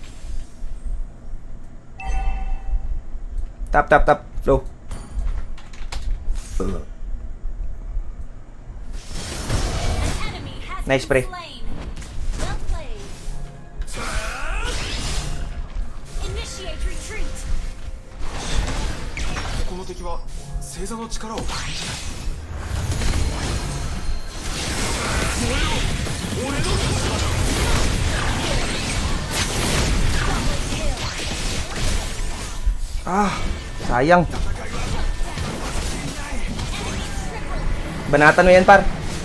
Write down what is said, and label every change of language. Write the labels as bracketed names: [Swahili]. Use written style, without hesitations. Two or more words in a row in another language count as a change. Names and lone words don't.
[English] Tap. Low. enemy has Nice been [Filipino] pre. [English] slain. Well played. Initiate retreat. [Japanese] この敵は星座の力を感じない俺の [Filipino] Ah, sayang. Banatan mo yan, par.